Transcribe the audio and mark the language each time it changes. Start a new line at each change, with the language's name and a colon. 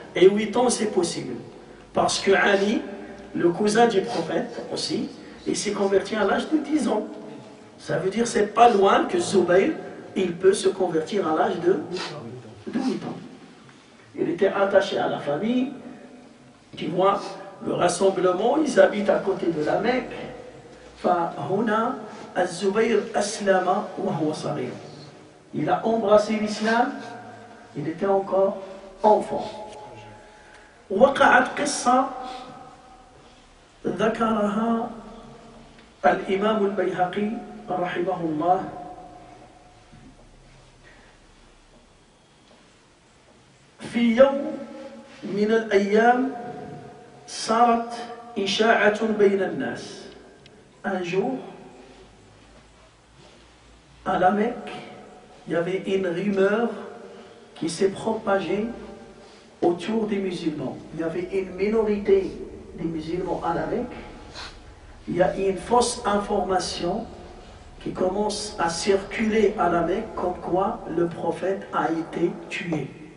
French: Et 8 ans, c'est possible. Parce que Ali, le cousin du prophète aussi, il s'est converti à l'âge de 10 ans. Ça veut dire que c'est pas loin que Zubayr, il peut se convertir à l'âge de 8 ans. Il était attaché à la famille. Tu vois, le rassemblement, ils habitent à côté de la Mecque.
Arabic: فهنا الزبير أسلم وهو صغير.
French: Il a embrassé l'islam, il était encore enfant.
Arabic: وقعت قصة ذكرها الإمام البيهقي رحمه الله في يوم من الأيام صارت إشاعة بين الناس.
French: Un jour, à la Mecque, il y avait une rumeur qui s'est propagée autour des musulmans. Il y avait une minorité des musulmans à la Mecque. Il y a une fausse information qui commence à circuler à la Mecque comme quoi le prophète a été tué.